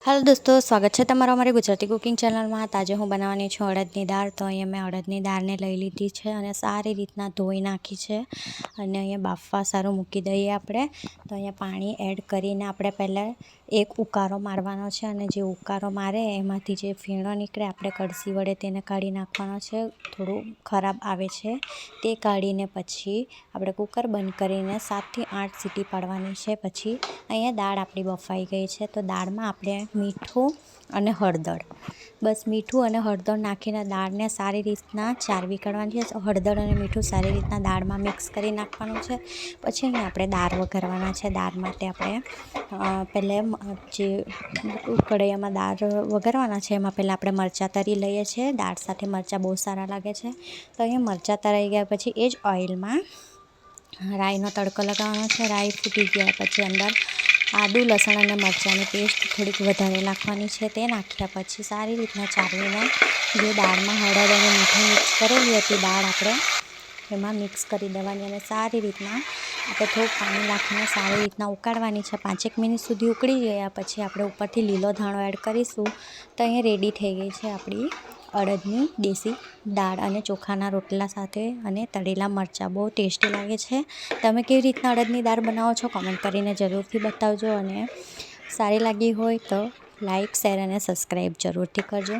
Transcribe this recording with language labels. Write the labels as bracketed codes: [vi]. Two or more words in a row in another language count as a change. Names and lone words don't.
[gu] હેલો દોસ્તોં, સ્વાગત હૈ તમારા અમારી ગુજરાતી કુકિંગ ચેનલ મેં। આજ હૂં બનાવાની છૂં અડદની દાળ। તો અહીં મૈં અડદની દાળ ને લઈ લીધી હૈ ઔર સારી રીતના ધોઈ નાખી હૈ ઔર અહીં બાફવા સારૂં મૂકી દઈએ આપણે। તો અહીં પાણી એડ કરીને આપણે પહલા એક ઉકારો મારવાનો છે ઔર જે ઉકારો મારે એમાંથી જે ફીણો નિકળે આપણે કડસી વડે તેને કાઢી નાખવાનો છે। થોડું ખરાબ આવે છે તે કાઢીને પછી આપણે કુકર બંદ કરીને 7 થી 8 સીટી પાડવાની છે। પછી અહીં દાળ આપણી બફાઈ ગઈ હૈ તો દાળમાં આપણે મીઠું અને હળદર, બસ મીઠું અને હળદર નાખીને દાળને સારી રીતના ચારવી કાઢવાની છે। હળદર અને મીઠું સારી રીતના દાળમાં મિક્સ કરી નાખવાનું છે। પછી અહીં આપણે દાળ વઘારવાના છે। દાળ માટે આપણે પહલે જે કઢાઈમાં દાળ વઘારવાના છે એમાં પહલા આપણે મરચાં તરી લઈએ છે। દાળ સાથે મરચાં બહુ સારા લાગે છે। તો અહીં મરચાં તરાઈ ગયા પછી એ જ ઑઇલમાં રાઈનો તડકો લગાવવાનો છે। રાઈ ફૂટી ગયા પછી અંદર આદૂ લસણ અને મરચાંની પેસ્ટ થોડીક વધારે નાખવાની છે। તે નાખ્યા પછી સારી રીતના ચાળવીને જે દાળમાં હળદ અને મીઠું મિક્સ કરેલી હતી દાળ આપણે એમાં મિક્સ કરી દેવાની અને સારી રીતના આપણે થોડું પાણી નાખીને સારી રીતના ઉકાળવાની છે। 5 એક મિનિટ સુધી ઉકળી ગયા પછી આપણે ઉપરથી લીલો ધાણો એડ કરીશું તો અહીં રેડી થઈ ગઈ છે આપણી અડદની દેસી દાળ અને ચોખાના રોટલા સાથે અને તળેલા મરચાં। બહુત ટેસ્ટી લાગે છે। તમે કેવી રીતના અડદની દાળ બનાવો છો કમેંટ કરીને જરૂરથી બતાવજો અને સારી લાગી હોય તો [en] like share [gu] અને સબ્સક્રાઇબ જરૂરથી કરજો।